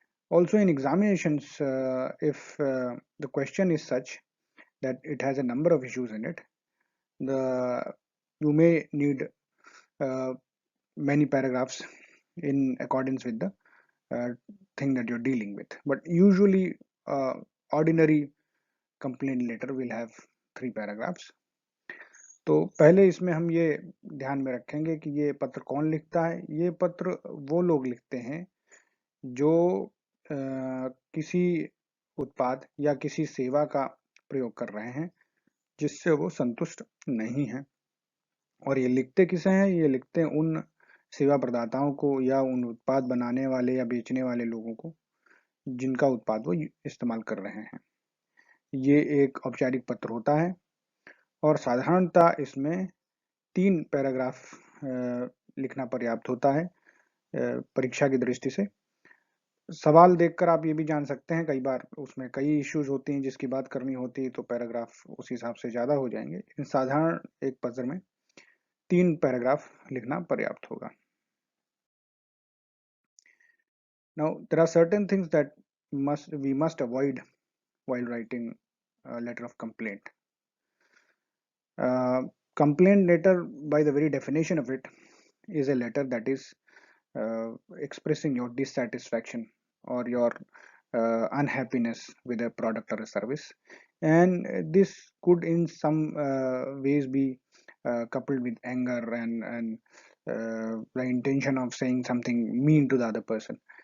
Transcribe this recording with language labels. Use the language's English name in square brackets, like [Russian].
[English] Also, in examinations, if the question is such that it has a number of issues in it, you may need many paragraphs in accordance with the thing that you're dealing with. But usually, ordinary complaint letter will have 3 paragraphs. [Hindi] तो पहले इसमें हम ये ध्यान में रखेंगे कि ये पत्र कौन लिखता है. ये पत्र वो लोग लिखते हैं जो किसी उत्पाद या किसी सेवा का प्रयोग कर रहे हैं जिससे वो संतुष्ट नहीं हैं, और ये लिखते किसे हैं? ये लिखते हैं उन सेवा प्रदाताओं को या उन उत्पाद बनाने वाले या बेचने वाले लोगों को जिनका उत्पाद वो इस्तेमाल कर रहे हैं. ये एक औपचारिक पत्र होता है और साधारणतः इसमें 3 पैराग्राफ लिखना पर्याप्त होता है परीक्षा की दृष्टि से. सवाल देखकर आप ये भी जान सकते हैं, कई बार उसमें कई इश्यूज होती हैं जिसकी बात करनी होती है तो पैराग्राफ उस हिसाब से ज़्यादा हो जाएंगे, लेकिन साधारण एक पत्र में 3 पैराग्राफ लिखना पर्याप्त होगा. [English] Now, there are certain things that we must avoid while writing a letter of complaint. Complaint letter, by the very definition of it, is a letter that is expressing your dissatisfaction or your unhappiness with a product or a service, and this could in some ways be coupled with anger and the intention of saying something mean to the other person.